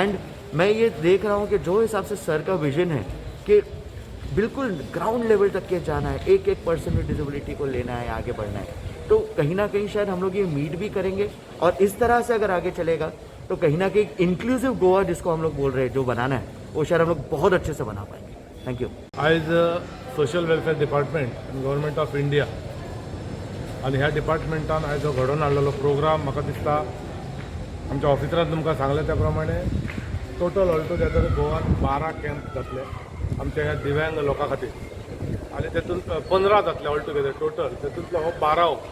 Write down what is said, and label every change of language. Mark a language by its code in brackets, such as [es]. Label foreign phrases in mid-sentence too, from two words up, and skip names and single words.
[hi] एंड मैं ये देख रहा हूँ कि जो हिसाब से सर का विजन है कि बिल्कुल [en] ground level [hi] तक के जाना है, एक [en] person with disability [hi] को लेना है, आगे बढ़ना है, तो कहीं ना कहीं शायद हम लोग ये मीट भी करेंगे। और इस तरह से अगर आगे चलेगा तो कहीं ना कहीं इंक्लूसिव गोवा जिसको हम लोग बोल रहे हैं, जो बनाना है, वो शायद हम लोग बहुत अच्छे से बना पाएंगे। [en] thank you. [kok] आयज [en] social welfare department government of India [kok] आणि ह्या डिपार्टमेंटान आयज जो घडोवन हाडलेलो प्रोग्राम, म्हाका दिसता आमच्या ऑफिसरान तुमकां सांगले त्या प्रमाणे [en] total all together [kok] गोवान 12 कॅम्प जातले आमच्या ह्या दिव्यांग लोकां खातीर, आनी तेतून 15 जातले [en] all together total, [kok] तेतूंतलो हो 12वो।